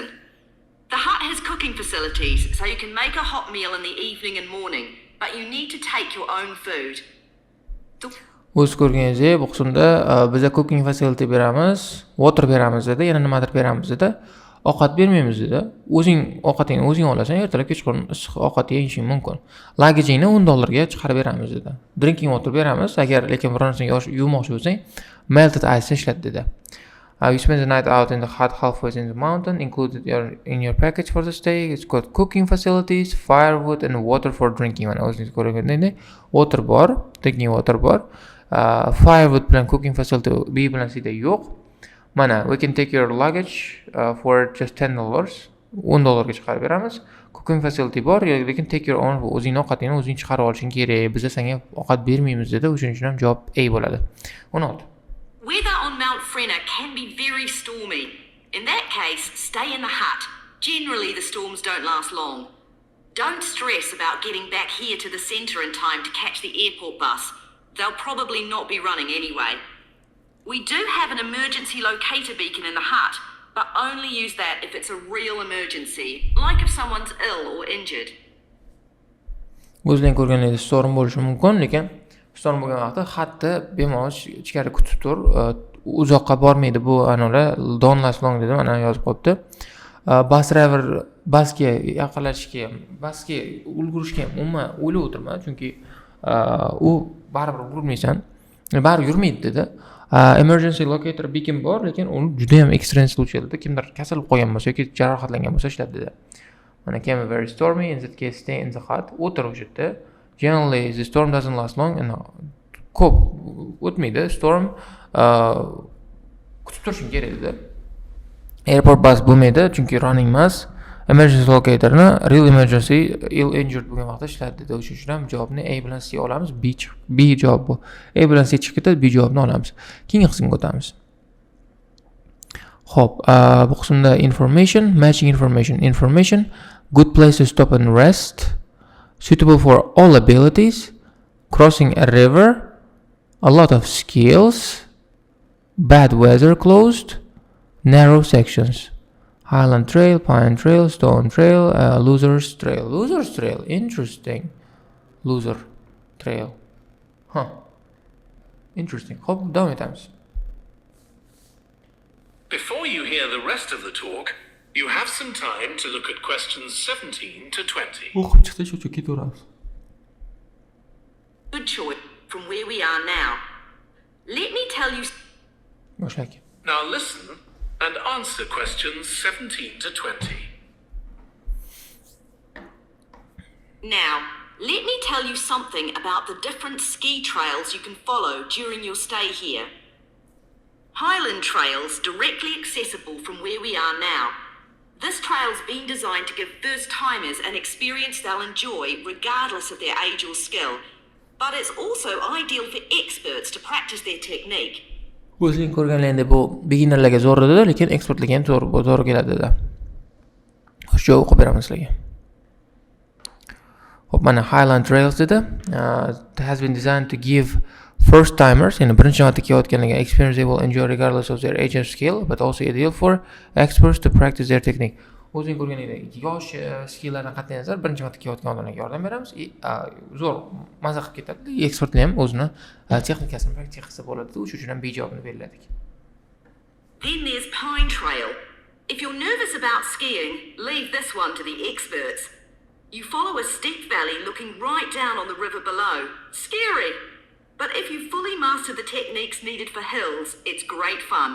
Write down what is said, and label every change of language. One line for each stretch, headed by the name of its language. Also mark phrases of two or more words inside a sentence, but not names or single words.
English: The hut has cooking facilities, so you can make a hot meal in the evening and morning, but you need to take your own food.
Uzbek: O'z ko'rganingizdek, bu qismda biza
English: cooking facility
Uzbek: beramiz, water beramiz dedi, yana nimadir beramiz dedi. Ovqat bermaymiz dedi. O'zing ovqatingni o'zing olasan, ertalab kechqurun issiq ovqat yeyishing mumkin. Lagejingni $10 ga chiqarib beramiz dedi.
English: Drinking water
Uzbek: beramiz, agar lekin bir narsani yuvmoqchi bo'lsang,
English: melted ice
Uzbek: ishlat dedi.
English: You spend the night out in the hut halfway in the mountain, included in your package for the stay. It's got cooking facilities, firewood and water for drinking.
Uzbek: Mana o'zingiz ko'rgandek, water bor,
English: drinking water
Uzbek: bor. Firewood bilan
English: cooking facility
Uzbek: B bilan C da yo'q.
English: Mana we can take your luggage for just $10.
Uzbek: $10 ga chiqarib beramiz.
English: cooking facility
Uzbek: bor, lekin
English: take your own,
Uzbek: o'zingning ovqatingni o'zing chiqarib olishing kerak. Biz senga ovqat bermaymiz dedi. O'shuning uchun ham javob A bo'ladi. 16.
English: Weather on Mount Frenna can be very stormy. In that case, stay in the hut. Generally, the storms don't last long. Don't stress about getting back here to the centre in time to catch the airport bus. They'll probably not be running anyway. We do have an emergency locator beacon in the hut, but only use that if it's a real emergency, like if someone's ill or injured.
Uzbek: O'zing ko'rganingiz storm bo'lishi mumkin, lekin storm bo'lgan vaqtda xatni bemalol ichkari kutib tur. Uzoqqa bormaydi bu anolar
English: don't last long
Uzbek: dedim, ana yozib qo'yibdi.
English: Bus driver
Uzbek: basga yaqinlashishga, basga ulgurishga umuman o'ylab o'tirma, chunki u baribir ulgurmaysan, baribir yurmaydi dedi.
English: Emergency locator beacon
Uzbek: bor, lekin uni juda ham ekstrem случай dedi. Kimdir kasal bo'lib qolgan bo'lsa yoki jarohatlangan bo'lsa ishlab dedi.
English: Mana came very stormy, in that case stay in the hut.
Uzbek: O'tir o'sha yerda.
English: Generally the storm doesn't last long and
Uzbek: ko'p o'tmaydi
English: storm.
Uzbek: Kutib turishing kerak dedi.
English: Airport bus
Uzbek: bo'lmaydi, chunki running emas.
English: Emergency locatorni real emergency, ill injured
Uzbek: bo'lgan vaqtda ishlatadi dedi. O'shuning uchun ham javobni A bilan C olamiz. B javob bu. A bilan C chiqib ketadi, B javobni olamiz. Keyingi qismga o'tamiz. Xo'p, bu qismda
English: information, matching information, good place to stop and rest, suitable for all abilities, crossing a river, a lot of skills, bad weather closed, narrow sections. Highland Trail, Pine Trail, Stone Trail, Losers Trail. Losers Trail, interesting.
Uzbek: Loser Trail.
English: Interesting. Hope
Uzbek: davom etamiz.
English: Before you hear the rest of the talk, you have some time to look at questions 17 to 20.
Uzbek: O'qib chiqdi shu ketaveramiz.
English: Good choice from where we are now. Let me tell you.
Uzbek: Boshlaylik.
English: Now listen and answer questions 17 to 20. Now, let me tell you something about the different ski trails you can follow during your stay here. Highland Trail's directly accessible from where we are now. This trail's been designed to give first-timers an experience they'll enjoy regardless of their age or skill, but it's also ideal for experts to practice their technique.
Uzbek: O'zing ko'rganingda bu beginnerlarga zo'r dedi, lekin ekspertlarga ham to'g'ri keladi dedi. Xushjo o'qib beramiz sizlarga. Hop, mana Highland Trails dedi.
English: Has been designed to give first timers,
Uzbek: ya'ni birinchi marta kelayotganlarga
English: experience they will enjoy regardless of their age and skill, but also ideal for experts to practice their technique.
Uzbek: O'zing ko'rganingdek yosh skilllardan qat'iy nazar birinchi marta kelayotgan odamlarga yordam beramiz. Zo'r maza qilib ketadi. Ekspertlar ham o'zini texnikasini praktika qilsa bo'ladi. O'shuning uchun ham B javobini berdik.
English: Then there's Pine Trail. If you're nervous about skiing, leave this one to the experts. You follow a steep valley looking right down on the river below. Scary! But if you fully master the techniques needed for hills, it's great fun.